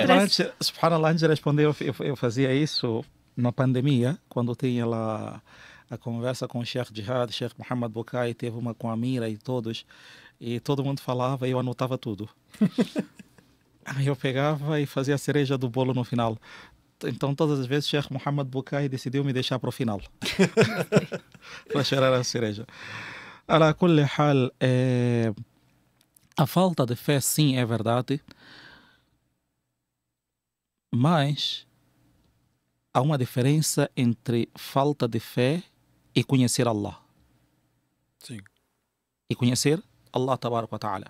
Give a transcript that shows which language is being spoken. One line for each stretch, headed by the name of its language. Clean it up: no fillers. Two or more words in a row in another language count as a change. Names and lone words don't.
Portuguese: Subhanallah, antes de responder, eu fazia isso na pandemia, quando tinha lá a conversa com o Sheikh Jihad, Sheikh Muhammad Bukai, teve uma com a Mira e todo mundo falava e eu anotava tudo. Aí eu pegava e fazia a cereja do bolo no final. Então, todas as vezes, Sheikh Muhammad Bukai decidiu me deixar para o final. Para cheirar a cereja.
Arabic: على كل حال,
Portuguese: a falta de fé, sim, é verdade. Mas há uma diferença entre falta de fé e conhecer Allah. Sim. E conhecer Allah
Arabic: تبارك وتعالى.